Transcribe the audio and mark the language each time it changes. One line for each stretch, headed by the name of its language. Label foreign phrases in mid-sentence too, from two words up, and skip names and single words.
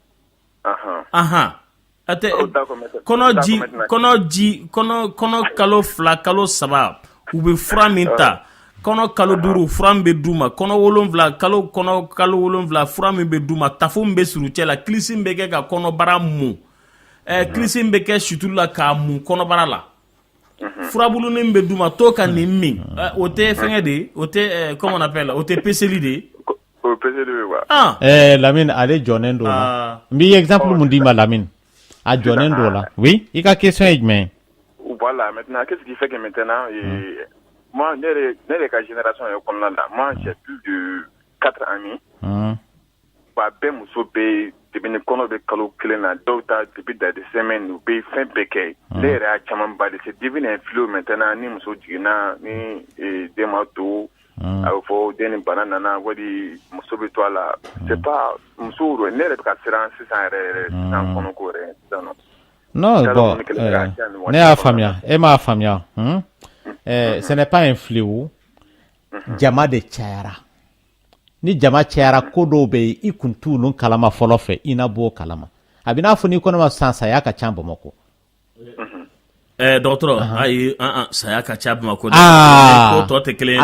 Bambara: atɛ kɔnɔ kalo 2 kalo 3 u bɛ fura min ta kɔnɔ kalo 5 fura min bɛ d'u ma kɔnɔ 7 kalo 7 fura min bɛ d'u ma tafo min bɛ suru cɛ la kilisi min bɛ kɛ ka kɔnɔbara mun kilisi min bɛ kɛ sutulu la k'a mun kɔnɔbara la furabulunin bɛ d'u ma to ka nin min o tɛ fɛngɛ de o tɛ
French: comment on appelle
Bambara: o tɛ peseli de o peseli bɛ quoi Lamine ale jɔnen do la n b'i exemple mun d'i ma Lamine a jɔnen do la oui i ka question ye jumɛn
French: voilà maintenant qu'est-ce qui fait que maintenant moi
Bambara: ne ka génération ye kɔnɔna la
French: moi j'ai plus de 4 amis
Bambara: ba bɛɛ muso bɛ depuis ni kɔnɔ bɛ kalo 1 na dɔw ta
French: depuis des semaines
Bambara: u bɛ fɛn bɛɛ kɛ ne yɛrɛ y'a caman ba de
French: c'est devenu un fléau maintenant
Bambara: ni muso jiginna ni den ma to a bɛ fɔ den ni bana nana wali muso bɛ to a la
French: c'est pas
Bambara: muso ne yɛrɛ bɛ ka siran sisan yɛrɛ sisan kɔnɔko yɛrɛ sisan nɔ. Non, bon, ne y'a faamuya e m'a faamuya
French: ce n'est pas un fléau
Bambara: jama de cayara ni jama cayara ko dɔw bɛ yen i kun t'u nun kalama fɔlɔ fɛ i na bɔ kalama a bɛ n'a fɔ n'i kɔnɔma san saya ka ca Bamakɔ dɔgɔtɔrɔ ayi saya ka ca Bamakɔ ko tɔ tɛ kelen ye dɛ